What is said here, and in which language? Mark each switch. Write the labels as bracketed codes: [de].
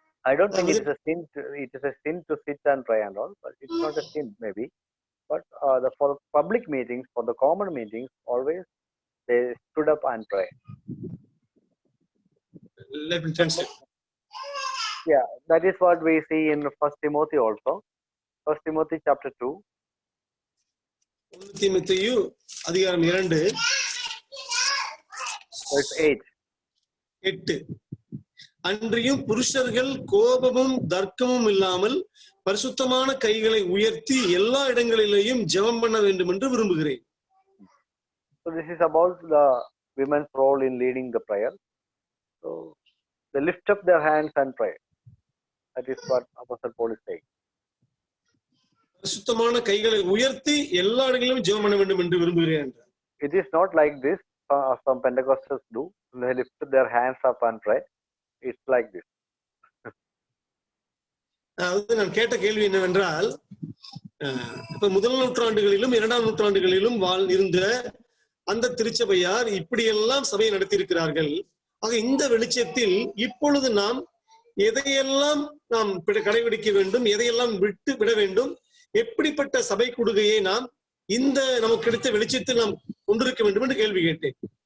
[en] I don't think it is a sin. It is a sin to sit and pray and all, but it's not a sin maybe. But for public meetings, for the common meetings, always they stood up and pray. Let me translate. Yeah, that is what we see in 1 Timothy also. 1 Timothy chapter 2. [ta] 1 Timothy அதிகாரம் 2 [en] verse 8. [ta] அன்றியும் புருஷர்கள் கோபமும் தர்க்கமும் இல்லாமல் பரிசுத்தமான கைகளை உயர்த்தி எல்லா இடங்களிலேயும் ஜெபம் பண்ண வேண்டும் என்று விரும்புகிறேன். [en] So this is about the women's role in leading the prayer. So they lift up their hands and pray. That is what Apostle Paul is saying. [ta] பரிசுத்தமான கைகளை உயர்த்தி எல்லா இடங்களிலும் ஜெபம் பண்ண வேண்டும் என்று விரும்புகிறேன். [en] It is not like this some Pentecostals do. They lift their hands up and pray. It's like this. [ta] நான் கேட்ட கேள்வி என்னவென்றால், இப்ப முதல் நூற்றாண்டுகளிலும் இரண்டாம் நூற்றாண்டுகளிலும் இருந்த அந்த திருச்சபையார் இப்படியெல்லாம் சபையை நடத்தியிருக்கிறார்கள். ஆக இந்த வெளிச்சத்தில் இப்பொழுது நாம் எதையெல்லாம் நாம் கடைபிடிக்க வேண்டும், எதையெல்லாம் விட்டு விட வேண்டும், எப்படிப்பட்ட சபை கொடுகையை நாம் இந்த நமக்கு கிடைத்த வெளிச்சத்தில் நாம் கொண்டிருக்க வேண்டும் என்று கேள்வி கேட்டேன்.